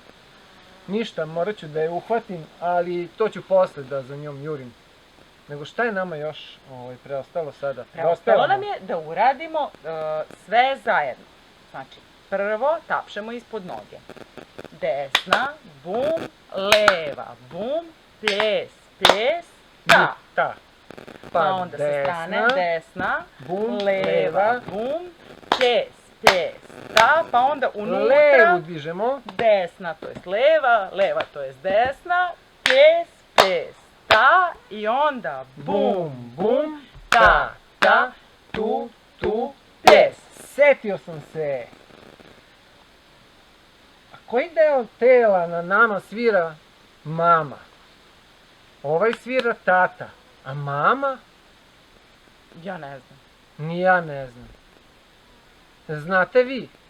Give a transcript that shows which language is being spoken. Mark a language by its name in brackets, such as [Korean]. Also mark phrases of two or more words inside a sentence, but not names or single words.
[Serbian] Ništa, morat ću da je uhvatim, ali to ću posle da za njom jurim. Nego šta je nama još preostalo sada? Preostalo nam je da uradimo sve zajedno. Znači, prvo tapšemo ispod noge. Desna, bum, leva, bum, ples, ples, ta. Ta. Pa onda se stane desna, leva, bum, ples, ples, ta. Pa onda unutra, levu dižemo. desna, to jest leva, leva, to jest desna, ples, ples, ta. I onda bum, bum, ta, ta, tu, tu, ples. Setio sam se. A koji deo tela na nama svira mama? Ovaj svira tata. A mama? Ja ne znam. Ni ja ne znam. Znate vi?